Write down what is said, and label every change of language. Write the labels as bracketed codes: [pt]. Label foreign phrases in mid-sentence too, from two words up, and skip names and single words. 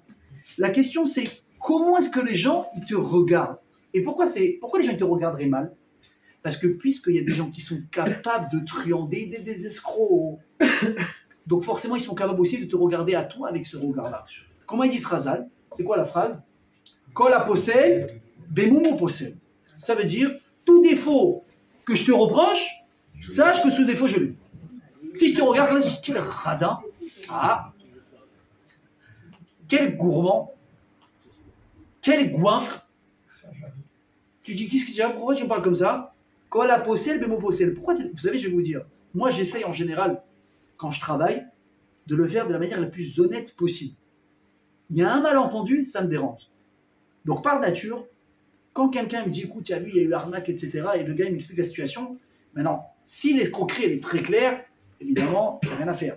[fr] La question, c'est comment est-ce que les gens, ils te regardent? Et pourquoi les gens ils te regarderaient mal? Parce que puisqu'il y a des gens qui sont capables de truander des escrocs, donc forcément, ils sont capables aussi de te regarder à toi avec ce regard-là. Comment il dit ce Razal? C'est quoi la phrase? [he] כל הפוסל, במומו פוסל. [fr] Ça veut dire, tout défaut que je te reproche, sache que ce défaut, je l'ai. Si je te regarde, là, je dis, quel radin, quel gourmand, quel goinfre. Tu dis, qu'est-ce que tu as? Pourquoi tu me parles comme ça? [he] כל הפוסל, במומו פוסל. [fr] Pourquoi? Vous savez, je vais vous dire, moi, j'essaye en général, quand je travaille, de le faire de la manière la plus honnête possible. Il y a un malentendu, ça me dérange. Donc par nature, quand quelqu'un me dit, écoute, il y a lui, il y a eu arnaque, etc., et le gars il m'explique la situation, maintenant, si l'escroquerie elle est très claire, évidemment, il n'y a rien à faire.